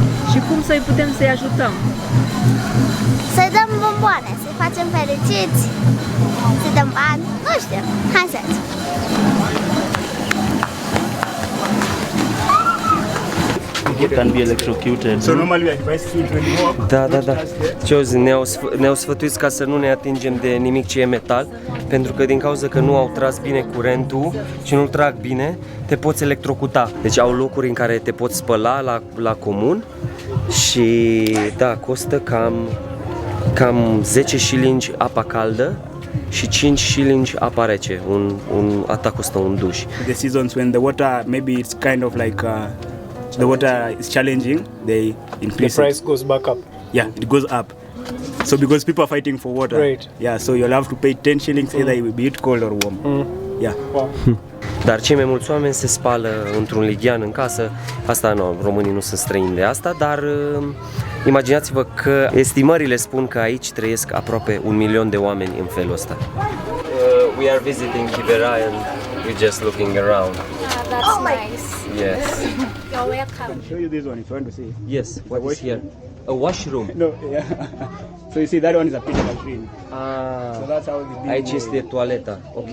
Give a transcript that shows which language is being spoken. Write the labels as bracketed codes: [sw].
[ro] Și cum să-i putem să-i ajutăm? Să-i dăm bomboane, să-i facem fericiți, să-i dăm bani, nu știu, hai să-ți. [en] People can be electrocuted. So normally we advise children walk. [ro] Da. Ce auzi, ne-au sfătuit ca să nu ne atingem de nimic ce e metal, pentru că din cauza că nu au tras bine curentul și nu-l trag bine, te poți electrocuta. Deci au locuri în care te poți spăla la comun și da, costă cam 10 shilling apa caldă și 5 shilling apa rece. Asta costă un duș. [en] The seasons when the water maybe it's kind of like the water is challenging, they increase The price goes back up. Yeah, it goes up. So because people are fighting for water. Right. Yeah, so you'll have to pay 10 shillings either it will be it cold or warm. Yeah. Wow. [ro] Dar cei mai mulți oameni se spală într-un lighean în casă. Asta nu, românii nu sunt străini de asta, dar imaginați-vă că estimările spun că aici trăiesc aproape 1 milion de oameni în felul ăsta. [en] We are visiting Kibera and we're just looking around. That's nice. Yes. You're welcome. I'll show you this one if you want to see. Yes, what is here? A washroom. No, yeah. So you see that one is a pit of a drain. Ah, So that's how the big [ro] aici way- este toaleta. Okay.